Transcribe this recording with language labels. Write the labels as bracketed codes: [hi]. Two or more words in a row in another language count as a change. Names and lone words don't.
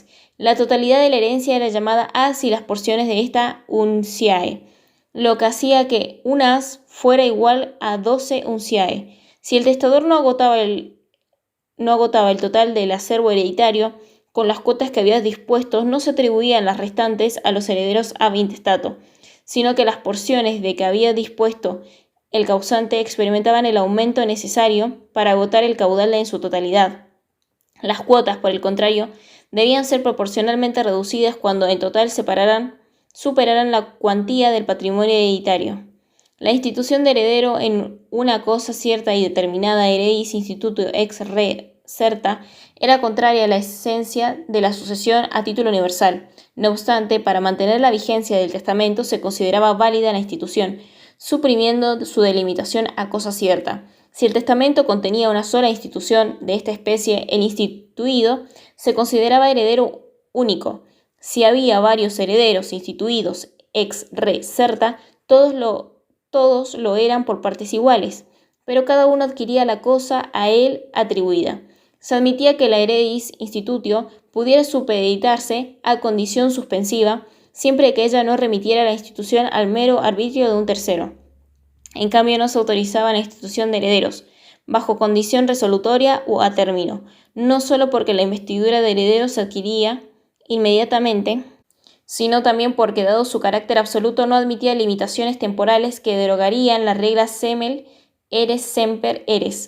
[es] La totalidad de la herencia era llamada as y las porciones de esta unciae, lo que hacía que un as fuera igual a 12 unciae. Si el testador no agotaba el total del acervo hereditario, con las cuotas que había dispuesto no se atribuían las restantes a los herederos [la] ab intestato, [es] sino que las porciones de que había dispuesto el causante experimentaban el aumento necesario para agotar el caudal en su totalidad. Las cuotas, por el contrario, debían ser proporcionalmente reducidas cuando en total superaran la cuantía del patrimonio hereditario. La institución de heredero en una cosa cierta y determinada [la] heredis institutio ex re certa [es] era contraria a la esencia de la sucesión a título universal. No obstante, para mantener la vigencia del testamento se consideraba válida la institución, suprimiendo su delimitación a cosa cierta. Si el testamento contenía una sola institución de esta especie, el instituido se consideraba heredero único. Si había varios herederos instituidos [la] ex re certa, [es] todos lo eran por partes iguales, pero cada uno adquiría la cosa a él atribuida. Se admitía que la [la] heredis institutio [es] pudiera supeditarse a condición suspensiva, siempre que ella no remitiera la institución al mero arbitrio de un tercero. En cambio, no se autorizaba la institución de herederos, bajo condición resolutoria o a término, no solo porque la investidura de herederos se adquiría inmediatamente, sino también porque, dado su carácter absoluto, no admitía limitaciones temporales que derogarían la regla [la] semel eres semper eres.